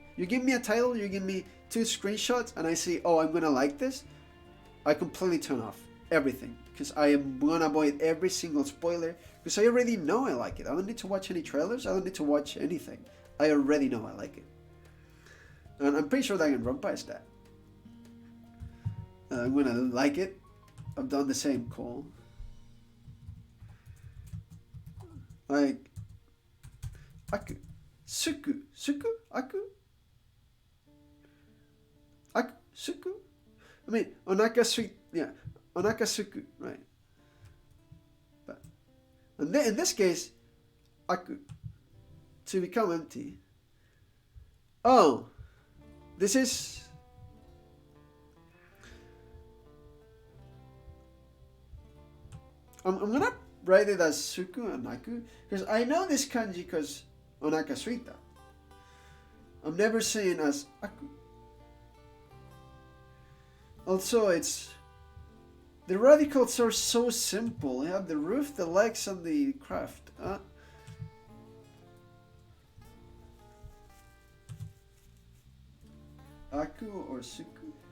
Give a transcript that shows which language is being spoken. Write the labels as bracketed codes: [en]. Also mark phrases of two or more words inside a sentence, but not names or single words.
[en] You give me a title, you give me 2 screenshots, and I see, oh, I'm gonna like this, I completely turn off everything, because I am gonna avoid every single spoiler, because I already know I like it. I don't need to watch any trailers, I don't need to watch anything. I already know I like it. And I'm pretty sure Danganronpa is that. I'm gonna like it. I've done the same call. Aku. Suku. Aku. Suku. I mean, Onaka sweet. Yeah. onakasuku, right? But in this case, aku, to become empty. Oh, this is... I'm gonna write it as suku and aku because I know this kanji because [ja] お腹 空いた. [en] I'm never saying as aku. Also, it's... the radicals are so simple. You have the roof, the legs, and the craft. Aku or suku?